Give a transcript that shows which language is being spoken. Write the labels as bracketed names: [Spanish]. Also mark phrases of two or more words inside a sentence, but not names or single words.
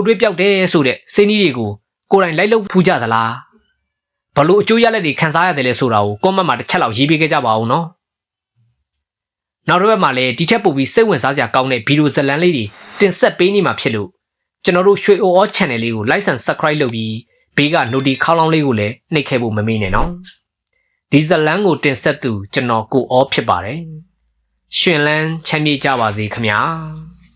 [Burmese] တွေးပြောက်တယ်ဆိုတဲ့စေးနီးတွေကိုကိုယ်တိုင်လိုက်လုပ်ဖူးကြသလားဘလို့အကျိုးရလက်တွေခံစားရတယ်လဲဆိုတာကိုကွန်မန့်မှာတစ်ချက်လောက်ရေးပေးခဲ့ကြပါအောင်နော်နောက်တစ်ပတ်မှာလည်းဒီထက်ပိုပြီးစိတ်ဝင်စားစရာကောင်းတဲ့ဗီဒီယိုဇာတ်လမ်းလေးတွေတင်ဆက်ပေးနေမှာဖြစ်လို့ကျွန်တော်တို့ရွှေအိုအော channel လေးကို [English] like and subscribe [Burmese] လုပ်ပြီးဘေးက notification ခေါင်းလောင်းလေးကိုလည်းနှိပ်ခဲ့ဖို့မမေ့နဲ့နော်ဒီဇာတ်လမ်းကိုတင်ဆက်သူကျွန်တော်ကိုအောဖြစ်ပါတယ်ရှင်လန်းချမ်းမြေ့ကြပါစေခင်ဗျာ